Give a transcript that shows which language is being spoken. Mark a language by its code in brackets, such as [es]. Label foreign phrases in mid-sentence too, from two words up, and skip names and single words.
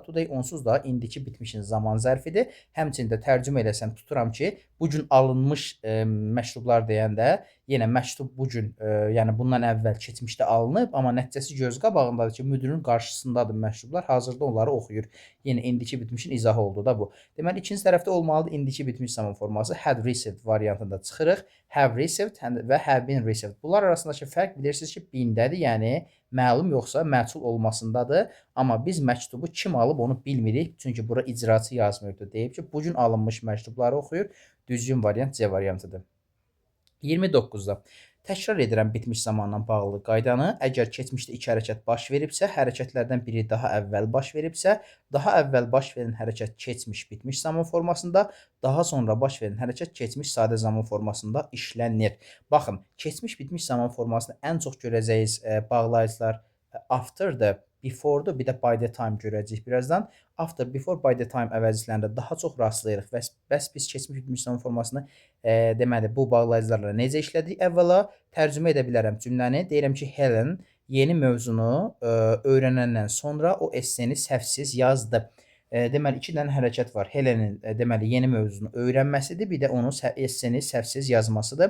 [az] Today onsuz da indiki bitmişin zaman zərfidir. Həmçində tərcümə eləsəm tuturam ki, bugün alınmış məktublar deyəndə yenə məktub bugün, yəni bundan əvvəl keçmişdə alınıb, amma nəticəsi göz qabağındadır ki, müdürün qarşısındadır məktublar, hazırda onları oxuyur. Yenə indiki bitmişin izahı oldu da bu. Deməli, ikinci tərəfdə olmalıdır indiki bitmiş zaman forması [en] had received [az] variantında çıxırıq. [en] Have received və have been received. [az] Bunlar arasındakı fərq bilirsiniz ki, bindədir, yəni məlum yoxsa məsul olmasındadır. Amma biz məktubu kim alıb onu bilmirik. Çünki bura icraçı yazmıyordu. Deyib ki, bugün alınmış məktubları oxuyur. Düzgün variant C variantıdır. 29-da. Təkrar edirəm bitmiş zamanla bağlı qaydanı. Əgər keçmişdə iki hərəkət baş veribsə, hərəkətlərdən biri daha əvvəl baş veribsə, daha əvvəl baş verən hərəkət keçmiş bitmiş zaman formasında, daha sonra baş verən hərəkət keçmiş sadə zaman formasında işlənir. Baxın, keçmiş bitmiş zaman formasını ən çox görəcəyiniz bağlayıcılar after'dır, before'dur, bir də [en] by the time [az] görəcəyik birazdan. [en] After, before, by the time [az] əvəzliklərində daha çox rastlayırıq. Bəs biz keçmiş bitmiş zaman formasını deməli, bu bağlayıcılarla necə işlədik? Əvvəla tərcümə edə bilərəm cümləni. Deyirəm ki, Helen yeni mövzunu öyrənəndən sonra o esseni səhvsiz yazdı. Deməli 2 dənə hərəkət var. Helenin deməli yeni mövzunu öyrənməsidir, bir də onun esseni səhvsiz yazmasıdır.